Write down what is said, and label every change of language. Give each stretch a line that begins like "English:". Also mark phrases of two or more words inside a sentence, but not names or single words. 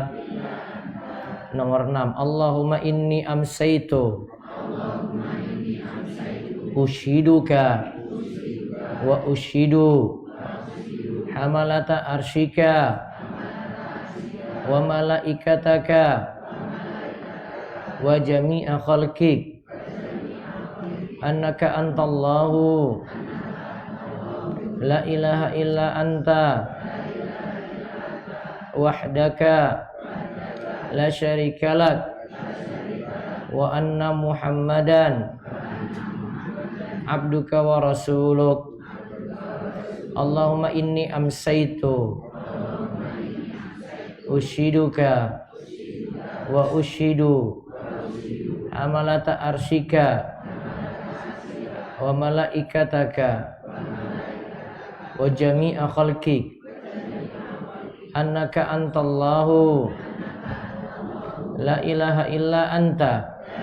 Arabic: Nomor 6. اللهم إني أمسيت أشهدك وأشهد حملة عرشك وملائكتك وجميع خلقك أنك أنت الله لا إله إلا أنت وحدك لا شريك لك وأن محمدا عبدك ورسولك. اللهم إني أمسيت أشهدك وأشهد حملة عرشك وملائكتك وجميع خلقك أنك أنت الله لا إله إلا أنت